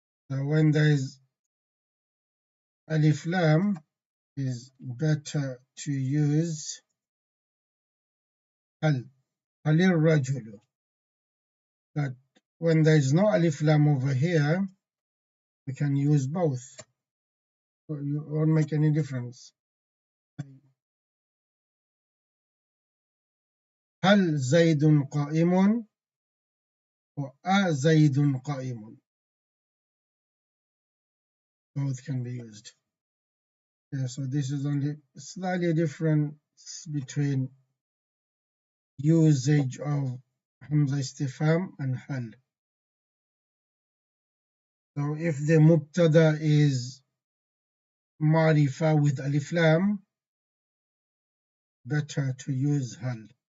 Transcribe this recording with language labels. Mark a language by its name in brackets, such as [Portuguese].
[English] So when there is alif lam, is better to use [Arabic] هل الرجل. [English] But when there is no alif lam over here, we can use both. So it won't make any difference. [Arabic] هل زيد قائم [English] or [Arabic] زيد قائم. [English] Both can be used. Yeah, so this is only slightly different between usage of hamza istifham and hal. So if the mubtada is marifa with alif lam, better to use hal.